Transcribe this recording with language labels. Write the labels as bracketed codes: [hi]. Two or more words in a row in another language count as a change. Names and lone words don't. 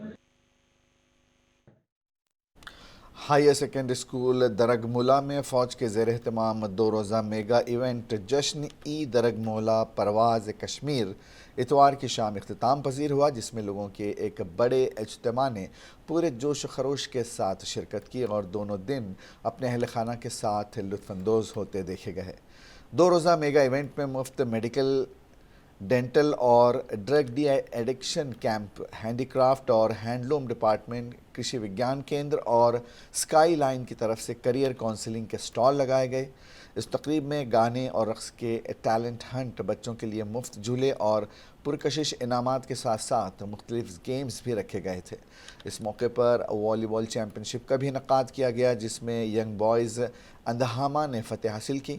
[ur] ہائر سیکنڈری اسکول درگمولا میں فوج کے زیر اہتمام 2 روزہ [en] mega event [ur] جشن درگمولا پرواز کشمیر اتوار کی شام اختتام پذیر ہوا، جس میں لوگوں کے ایک بڑے اجتماع نے پورے جوش و خروش کے ساتھ شرکت کی اور دونوں دن اپنے اہل خانہ کے ساتھ لطف اندوز ہوتے دیکھے گئے۔ 2 روزہ [en] mega event [ur] میں مفت [en] medical, dental [ur] اور [en] drug de-addiction camp, handicraft [ur] اور [en] handloom department, [ur] کرشی وگیان کیندر اور اسکائی لائن کی طرف سے [en] career counselling [ur] کے سٹال لگائے گئے۔ اس تقریب میں گانے اور رقص کے [en] talent hunt, [ur] بچوں کے لیے مفت جھولے اور پرکشش انعامات کے ساتھ ساتھ مختلف گیمز بھی رکھے گئے تھے۔ اس موقع پر [en] volleyball championship [ur] کا بھی انعقاد کیا گیا، جس میں ینگ بوائز اندہامہ نے فتح حاصل کی۔